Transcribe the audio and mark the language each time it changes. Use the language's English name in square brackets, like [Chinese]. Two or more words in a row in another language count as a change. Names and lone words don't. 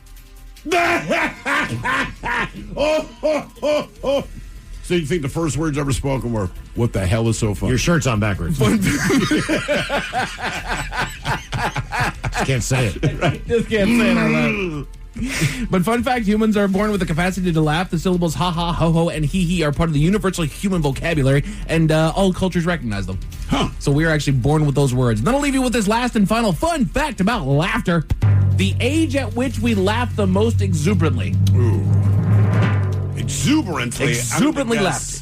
[English] So you think the first words ever spoken were, what the hell is so funny? Your shirt's on backwards. Can't say it. Just can't say it out loud. But fun fact, humans are born with the capacity to laugh. The syllables ha ha, ho ho, and hee hee are part of the universal human vocabulary, and all cultures recognize them. Huh. So we are actually born with those words. And then I'll leave you with this last and final fun fact about laughter. The age at which we laugh the most exuberantly. Ooh. Exuberantly. Exuberantly laughed.